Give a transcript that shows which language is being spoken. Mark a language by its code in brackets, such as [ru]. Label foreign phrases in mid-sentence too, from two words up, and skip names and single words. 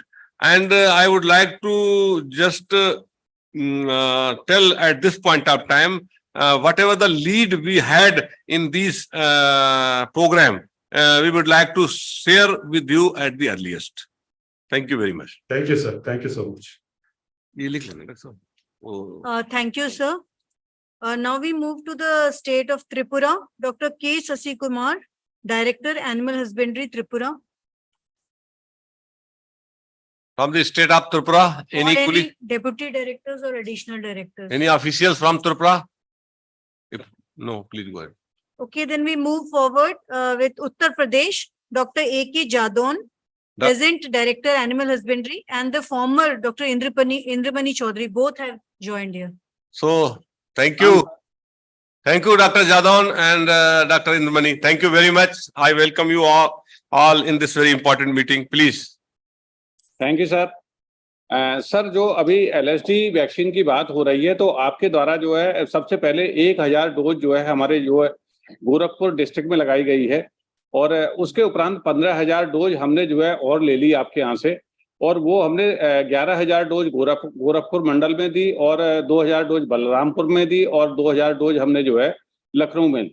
[en] And I would like to just tell at this point of time, whatever the lead we had in this program, we would like to share with you at the earliest. Thank you very much. Thank you, sir. Thank you so much. Thank you, sir. Now we move to the state of Tripura. Dr. K. Sasi Kumar, Director, Animal Husbandry, Tripura. From the state of Tripura, Any deputy directors or additional directors? Any officials from Tripura? If no, please go ahead. Okay, then we move forward with Uttar Pradesh. Dr. A.K. Jadon, present Director, Animal Husbandry, and the former Dr. Indramani Chaudhary, both have joined here. So, thank you. Thank you, Dr. Jadon and Dr. Indramani. Thank you very much. I welcome you all in this very important meeting. Please. Thank you sir. [hi] सर, जो अभी [en] LSD vaccine [hi] की बात हो रही है, तो आपके द्वारा जो है सबसे पहले 1000 डोज जो है हमारे जो है गोरखपुर डिस्ट्रिक्ट में लगाई गई है, और उसके उपरांत 15,000 डोज हमने जो है और ले ली आपके यहाँ से, और वो हमने 11,000 डोज गोरखपुर मंडल में दी, और 2,000 डोज बलरामपुर में दी, और 2,000 डोज हमने जो है लखनऊ में दी।